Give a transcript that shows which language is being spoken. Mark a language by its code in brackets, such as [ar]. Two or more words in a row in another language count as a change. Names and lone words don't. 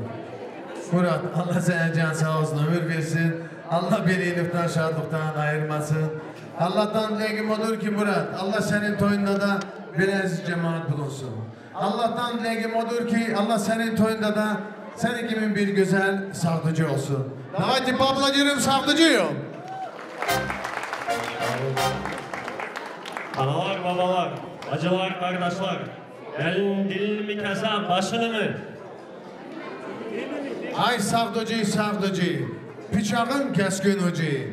[tr] Murat, Allah sana can sağ olsun ömür versin. Allah bir iyilikten, şadlıktan ayırmasın. Allah'tan dileğim odur ki Murat, Allah senin toyunda da biraz cemaat bulunsun. Allah'tan dileğim odur ki Allah senin toyunda da senin gibi bir güzel savcı olsun. [ru] Давайте поаплодируем Сахтыcı'yı. [tr] Analar, babalar, bacılar, kardeşler. Gelin dilimi keser başını mı? Ay Sahtıcı, bıçağın keskin ucu.